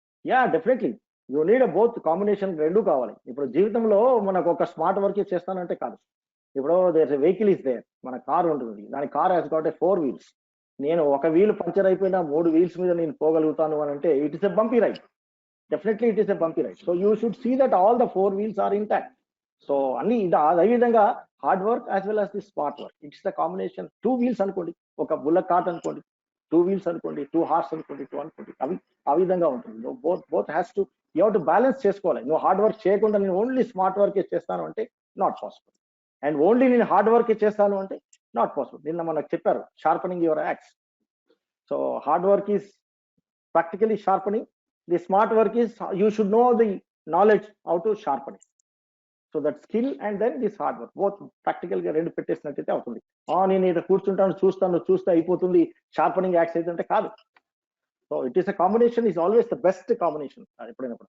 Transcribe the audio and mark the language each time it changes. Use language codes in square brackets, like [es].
[en] Yeah, definitely you need both combination. [te] రెండు కావాలి. ఇప్పుడు జీవితంలో మనకు ఒక స్మార్ట్ వర్క్ చేస్తానంటే కాదు. ఇప్పుడు దేర్ వెహికల్ ఇస్ దేర్, మన కార్ ఉంటుంది, దాని [en] Car has got 4 wheels. [te] నేను ఒక వీల్ పంచర్ అయిపోయినా 3 wheels మీద నేను పోగలుగుతాను అని అంటే [en] It is a bumpy ride. Definitely it is a bumpy ride. So you should see that all the 4 wheels are intact. So [te] అన్ని అదే విధంగా [en] Hard work as well as the smart work, it's the combination. [te] 2 wheels అనుకోండి, ఒక bullock cart అనుకోండి, 2 wheels అనుకోండి, 2 horse అనుకోండి, 2 అనుకోండి, అవి ఆ విధంగా ఉంటుంది. [en] both has to, you have to [te] balance చేసుకోవాలి. నువ్వు హార్డ్ వర్క్ చేయకుండా నేను ఓన్లీ స్మార్ట్ వర్క్ చేస్తాను అంటే నాట్ పాసిబుల్, అండ్ ఓన్లీ నేను హార్డ్ వర్క్ చేస్తాను అంటే నాట్ పాసిబుల్. నిన్న మనకు చెప్పారు [en] Sharpening your axe. So hard work is practically sharpening. The smart work is you should know the knowledge how to sharpen it. So that skill and then this hard work, both practical [te] గా రెండు పెట్టేసినట్టయితే అవుతుంది. నేను ఇక్కడ కూర్చుంటాను, చూస్తే అయిపోతుంది, sharpening axe అయితే కాదు. [en] So it is a combination, is always the best combination ఎప్పుడైనా.